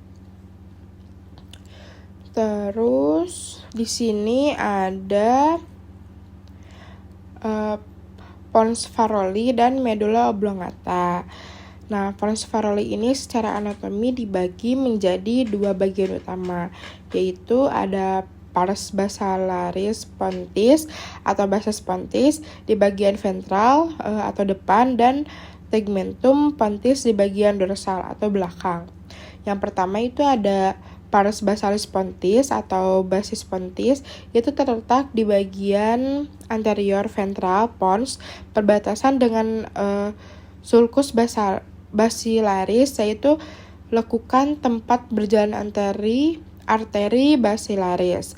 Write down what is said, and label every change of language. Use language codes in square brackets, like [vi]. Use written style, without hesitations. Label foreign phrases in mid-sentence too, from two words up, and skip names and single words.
[id] Terus di sini ada [la] pons Farolli [id] dan [la] medulla oblongata. [id] Nah, [la] pons Farolli [id] ini secara anatomi dibagi menjadi dua bagian utama, yaitu ada [la] pars basalaris pontis [id] atau [la] basis pontis [id] di bagian ventral atau depan dan [la] tegmentum pontis [id] di bagian dorsal atau belakang. Yang pertama itu ada [la] pars basalis pontis [id] atau [la] basis pontis, [id] itu terletak di bagian anterior ventral pons perbatasan dengan [la] sulcus basilaris, [id] yaitu lekukan tempat berjalan arteri basilaris.